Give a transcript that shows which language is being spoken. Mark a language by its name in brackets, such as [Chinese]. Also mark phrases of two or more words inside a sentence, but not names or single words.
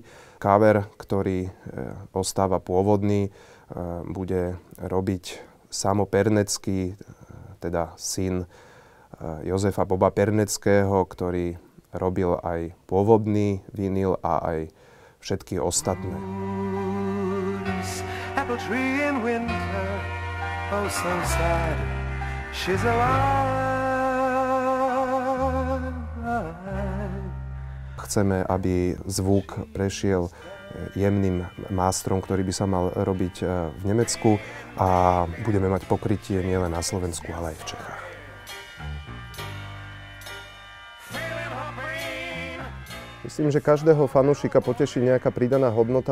[Slovak] Cover, ktorý ostáva pôvodný, bude robiť Samo Pernecký, teda syn Jozefa Boba Perneckého, ktorý robil aj pôvodný vinil a aj všetky ostatné. [English] Apple tree in winter, oh so sad, she's alive. [Slovak] Chceme, aby zvuk prešiel jemným mástrom, ktorý by sa mal robiť v Nemecku, a budeme mať pokrytie nielen na Slovensku, ale aj v Čechách. Myslím, že každého fanúšika poteší nejaká pridaná hodnota.